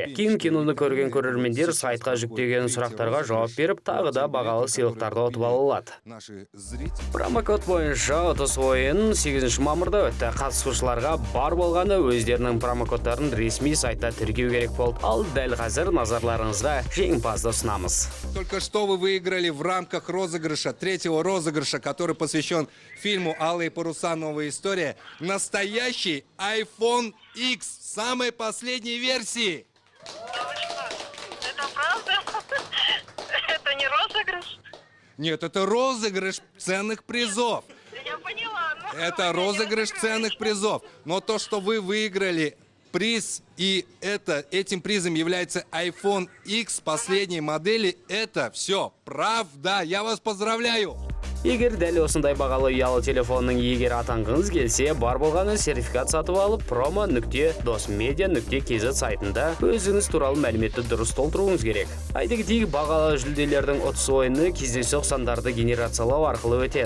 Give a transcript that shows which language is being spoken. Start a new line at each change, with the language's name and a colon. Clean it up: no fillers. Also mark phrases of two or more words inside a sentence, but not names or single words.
Kazakh: Кейін киноны көрген көрермендер сайтқа жүктеген сұрақтарға жауап беріп, тағы да бағалы сыйлықтарды ұтып ала алады. Промокод бойынша ұтыс ойын 8 мамырда өтті. Қатысушыларға бар болғаны өздерінің промокодтарын ресми сайтта тіркеу керек болды. Ал дәл қазір назарларыңызға жеңімпазды ұсынамыз.
Russian: Только что вы выиграли в рамках розыгрыша, третьего розыгрыша, который посвящен фильму «Алые паруса. Новая история», настоящий iPhone X самой последней версии. Это правда? Это не розыгрыш? Нет, это розыгрыш ценных призов. Я поняла. Это розыгрыш ценных призов. Но то, что вы выиграли приз, и этим призом является iPhone X последней модели, это все правда. Я вас поздравляю.
Kazakh: Егер дәл осындай бағалы ұялы телефонның иегері атанғыңыз келсе, бар болғаны сертификат сатып алып, promo.dosmedia.kz сайтында өзіңіз туралы мәліметті дұрыс толтыруыңыз керек. Айта кетейік, бағалы жүлделердің ұтыс ойыны кездейсоқ сандарды генерациялау арқылы өтеді.